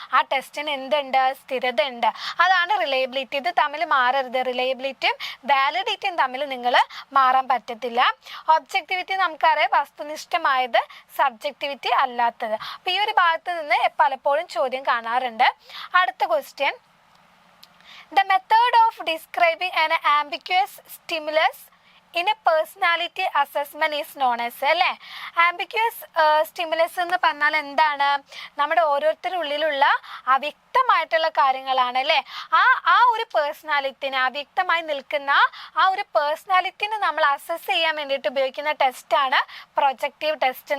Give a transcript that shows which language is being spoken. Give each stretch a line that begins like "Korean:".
Malayalam: ആ ടെസ്റ്റിന് എന്തുണ്ട്, സ്ഥിരത ഉണ്ട്. അതാണ് റിലയബിലിറ്റി. ഇത് തമ്മിൽ മാറരുത്. റിലയബിലിറ്റിയും വാലിഡിറ്റിയും തമ്മിൽ നിങ്ങൾ മാറാൻ പറ്റത്തില്ല. ഒബ്ജക്റ്റിവിറ്റി നമുക്കറിയാം, വസ്തുനിഷ്ഠമായത്, സബ്ജക്റ്റിവിറ്റി അല്ലാത്തത്. അപ്പോൾ ഈ ഒരു ഭാഗത്ത് നിന്ന് പലപ്പോഴും ചോദ്യം കാണാറുണ്ട്. അടുത്ത question,
English: the method of describing an ambiguous stimulus in a personality assessment is known as,
Malayalam: അല്ലേ? ആംബിഗ്യുവസ് സ്റ്റിമുലസ് എന്ന് പറഞ്ഞാൽ എന്താണ്, നമ്മുടെ ഓരോരുത്തരുടെ ഉള്ളിലുള്ള അവ്യക്തമായിട്ടുള്ള കാര്യങ്ങളാണ്, അല്ലേ? ആ ഒരു പേഴ്സണാലിറ്റിനെ, അവ്യക്തമായി നിൽക്കുന്ന ആ ഒരു പേഴ്സണാലിറ്റിനെ നമ്മൾ അസസ് ചെയ്യാൻ വേണ്ടിയിട്ട് ഉപയോഗിക്കുന്ന ടെസ്റ്റാണ് പ്രൊജക്റ്റീവ് ടെസ്റ്റ്.